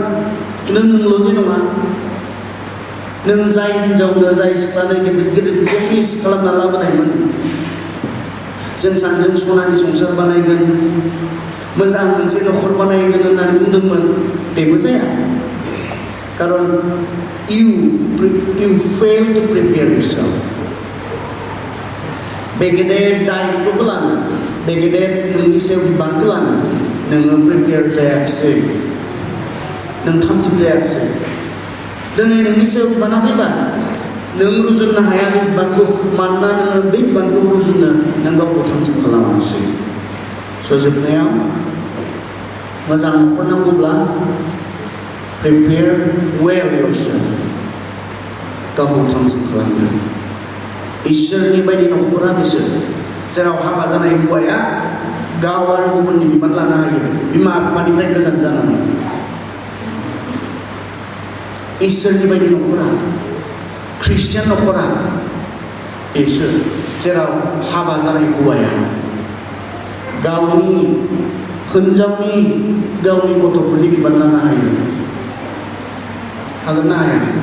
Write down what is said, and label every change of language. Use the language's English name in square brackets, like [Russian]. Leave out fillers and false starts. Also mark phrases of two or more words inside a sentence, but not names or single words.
[Bodo] खिन्थु नोंल' जे नङा, नों जाय हिनजावनो जाय सिख्लानो गिदिर गिदिर प्रमिस खालामना लाबोनायमोन, जों सानैजों सनानि संसार बानायगोन, मोजां मोनसे न'खर बानायगोन होननानै बुंदोंमोन, बेबो जाया। [English] कारन you fail to prepare yourself. [Bodo] बे गेदेर दायित्वखौ लानो, बे गेदेर नोंनि सायाव बिबानखौ लानो नोङो प्रिपेयार जायाखिसै, नों थाम-थिम जायाखिसै। दिनै नोंनि सायाव बिबाना फैबाय, नों रुजुननो हाया बे बिबानखौ मानोना नोङो बे बिबानखौ रुजुननो नों गावखौ थाम-थिम खालामाखिसै जोबनायाव मोजां न'खर नांगौब्ला [English] prepare well yourself [Bodo] गावखौ थाम-थिम खालामनो इसोरनि बायदि न'खरा बिसोर जेराव हाबा जानाय हौवाया गाव आरो गुबुननि बिबान लानो हायो बिमा बिफानिफ्राय गोजान जानानै इसोरनि बायदि न'खरा ख्रिस्टियान न'खरा बिसोर जेराव हाबा जानाय हौवाया गावनि हिनजावनि गावनि गथ'फोरनि बिबान लानो हायो हागोन ना हाया